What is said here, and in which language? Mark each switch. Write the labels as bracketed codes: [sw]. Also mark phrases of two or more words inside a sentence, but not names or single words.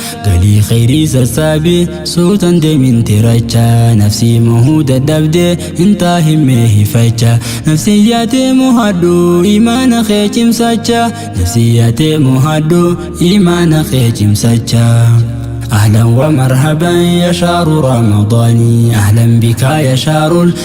[om] Galii khayrii sassaabi suutan deemin tiracha. Nafsii mohuu dadhabde intaa himmee hifacha. Nafsii yaatee mohadhu imaana kee cimsacha. Nafsii yaatee mohadhu imaana kee cimsacha. [ar] أهلا ومرحبا يا شهر رمضان. أهلا بك يا شهر